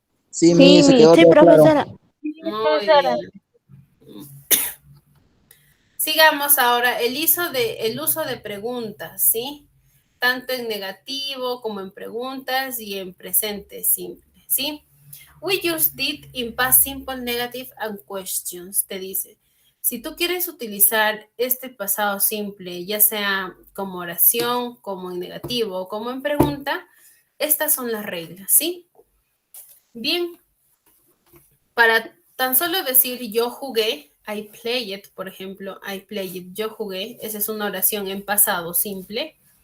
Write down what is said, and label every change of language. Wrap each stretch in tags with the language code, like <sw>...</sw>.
<es>Sí, se quedó sí, todo profesora. claro. Muy bien. Sigamos ahora el uso de preguntas, ¿sí? Tanto en negativo como en preguntas y en presente simple, ¿sí?</es> <en>We use did in past simple, negative and questions,</en> <es>te dice. Si tú quieres utilizar este pasado simple, ya sea como oración, como en negativo o como en pregunta, estas son las reglas, ¿sí? Bien, para tan solo decir yo jugué,</es> <en>I played,</en> <es>por ejemplo, I played, yo jugué, esa es una oración en pasado simple.</es>